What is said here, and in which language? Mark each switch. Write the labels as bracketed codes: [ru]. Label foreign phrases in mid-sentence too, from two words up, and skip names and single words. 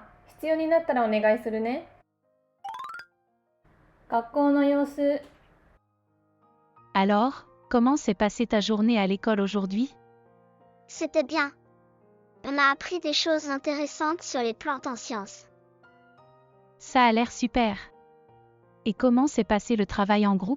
[ja] 必要になったらお願いするね。学校の様子。 [fr] Alors, comment s'est passée ta journée à l'école aujourd'hui? C'était bien. On a appris des choses intéressantes sur les plantes en sciences. Ça a l'air super. Et comment s'est passé le travail en groupe?